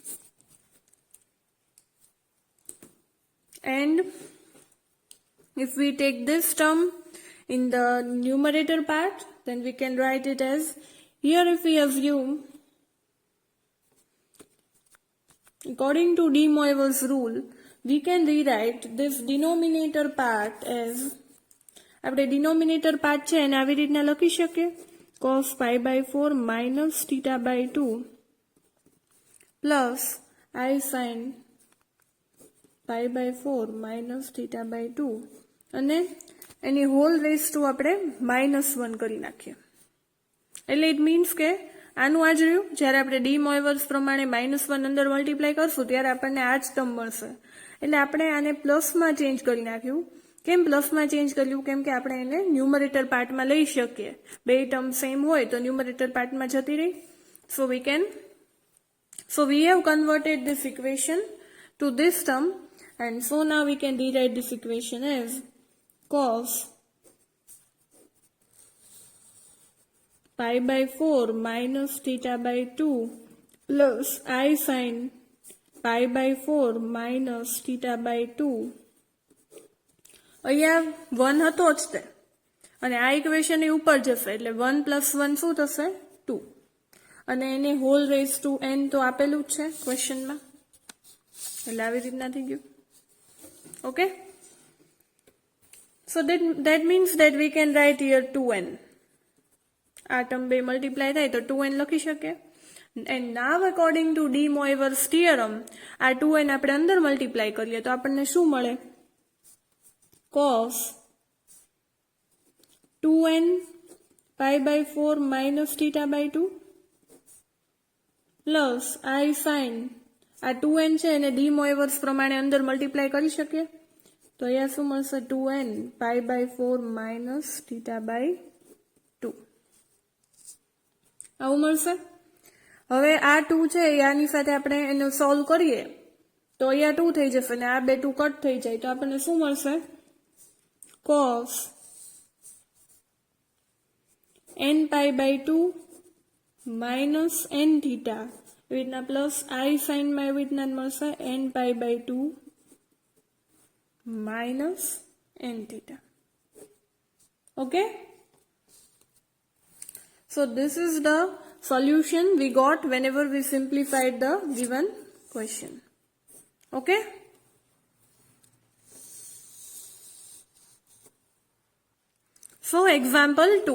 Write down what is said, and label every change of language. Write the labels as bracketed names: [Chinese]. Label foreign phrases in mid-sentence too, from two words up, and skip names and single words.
[English] And if we take this term in the numerator part, then we can write it as, here if we assume according to de Moivre's rule, we can rewrite this denominator part as, [Gujarati] આપણે denominator part છે એને આવી રીતના લખી શકીએ, [English] cos pi by 4 minus theta by 2 plus I sin pi by 4 minus theta by 2 [Gujarati] અને એની [English] whole raised to [Gujarati] આપણે -1 કરી નાખીએ. એટલે [English] it means [Gujarati] કે આનું આ જ રહ્યું, જ્યારે આપણે ડી મોઇવર્સ પ્રમાણે -1 અંદર મલ્ટીપ્લાય કરશું ત્યારે આપણને આ જ ટર્મ મળશે. એટલે આપણે આને પ્લસમાં ચેન્જ કરી નાખ્યું. કેમ પ્લસમાં ચેન્જ કર્યું? કેમ કે આપણે એને [English] numerator part [Gujarati] લઈ શકીએ. બે ટર્મ સેમ હોય તો [English] numerator part [Gujarati] જતી રહી. [English] So we have converted this equation to this term, and so now we can rewrite this equation as cos pi by 4 minus theta by 2 plus I sin pi by 4 minus theta by 2. [Gujarati] અહીંયા 1 હતો જ તે, અને આ ઇક્વેશન એ ઉપર જશે એટલે 1 + 1 શું થશે? 2. અને એને [English] whole raise to [Gujarati] n તો આપેલું જ છે ક્વેશ્ચનમાં, એટલે આવી રીતના થઈ ગયું. ઓકે, [English] so that means that we can write here 2n. [Gujarati] આ ટર્મ બે મલ્ટીપ્લાય થાય તો 2n લખી શકીએ. [English] And now according to de Moivre's theorem, [Gujarati] આ 2n આપણે અંદર મલ્ટીપ્લાય કરીએ તો આપણને શું મળે? [English] cos 2n pi by 4 minus theta by 2 plus I sin, [Gujarati] આ 2n છે એને de Moivre's પ્રમાણે અંદર મલ્ટીપ્લાય કરી શકીએ તો અહીંયા શું મળશે? [English] 2n pi by 4 minus theta by 2 [Gujarati] આવું મળશે. હવે આ 2 છે આની સાથે આપણે એને સોલ્વ કરીએ તો અહીંયા 2 થઈ જશે ને આ બે 2 કટ થઈ જાય તો આપણને શું મળશે? [English] cos n pi by 2 minus n theta, [Gujarati] એવી રીતના [English] પ્લસ I sin [Gujarati] માં એવી રીતના મળશે [English] n pi by 2 minus n theta. Okay, so this is the solution we got whenever we simplified the given question. Okay, so example 2.